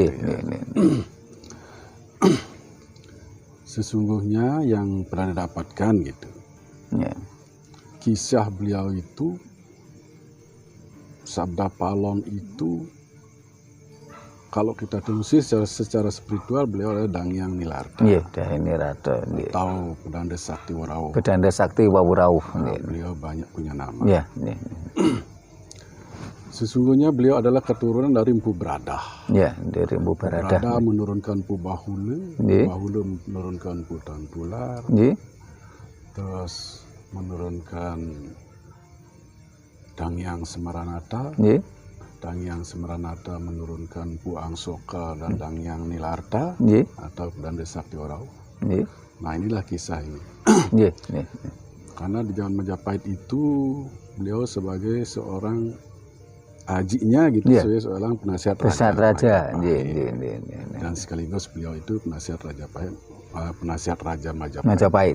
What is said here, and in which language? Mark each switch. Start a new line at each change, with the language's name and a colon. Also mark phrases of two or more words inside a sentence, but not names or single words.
Indonesian: Sesungguhnya yang Bedanda dapatkan gitu, kisah beliau itu, Sabda Palon itu, kalau kita telusuri secara spiritual, beliau adalah Dangyang Nilarta. Dangyang Nilarta. Atau Bedanda Sakti Wurauh. Bedanda Sakti Wurauh. Beliau banyak punya nama. Sesungguhnya beliau adalah keturunan dari Mpu Bradah. Dari Mpu Bradah. Bradah menurunkan Mpu Bahulu, Bahulu menurunkan Mpu Tantular, terus menurunkan Dangyang Semaranata. Dangyang Semaranata menurunkan Mpu Angsoka dan Dangyang Nilarta atau Bedanda Sakti Wurauh. Nah, inilah kisah ini. Karena di zaman Majapahit itu beliau sebagai seorang ajinya gitu, sebagai seorang penasihat raja. Dan sekaligus beliau itu penasihat Raja Majapahit.